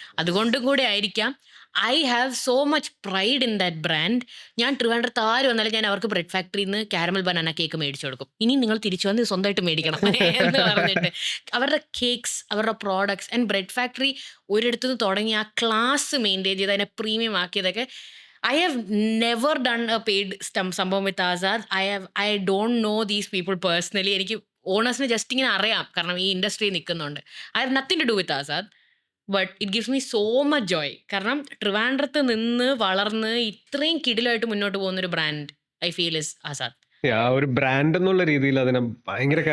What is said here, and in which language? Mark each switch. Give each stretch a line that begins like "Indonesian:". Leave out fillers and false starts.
Malayalam: അതുകൊണ്ടും കൂടെ ആയിരിക്കാം
English: I have so much pride in that brand.
Malayalam: ഞാൻ ട്രിവാൻഡ്രത്ത് ആര് വന്നാലും ഞാൻ അവർക്ക് ബ്രെഡ് ഫാക്ടറിയിൽ നിന്ന് കാരമൽ ബനാന കേക്ക് മേടിച്ചു കൊടുക്കും. ഇനി നിങ്ങൾ തിരിച്ചു വന്ന് സ്വന്തമായിട്ട് മേടിക്കണം എന്ന് പറഞ്ഞിട്ട്. അവരുടെ കേക്ക്സ്, അവരുടെ പ്രോഡക്ട്സ് ആൻഡ് ബ്രെഡ് ഫാക്ടറി ഒരിടത്തു നിന്ന് തുടങ്ങി ആ ക്ലാസ് മെയിൻറ്റെയിൻ ചെയ്ത് അതിനെ premium ആക്കിയതൊക്കെ.
English: I have never done a paid സംഭവം with Azad. I don't know these people personally.
Malayalam: എനിക്ക് ഓണേഴ്സിനെ ജസ്റ്റ് ഇങ്ങനെ അറിയാം, കാരണം ഈ ഇൻഡസ്ട്രിയിൽ നിൽക്കുന്നുണ്ട്.
English: I have nothing to do with Azad, but it gives me so much joy.
Malayalam: കാരണം ട്രിവാൻഡ്രത്ത് നിന്ന് വളർന്ന് ഇത്രയും കിടിലായിട്ട് മുന്നോട്ട് പോകുന്നൊരു brand I feel is Azad. ഒരു ബ്രാൻഡ് എന്നുള്ള രീതിയിൽ അതിനെ ഭയങ്കര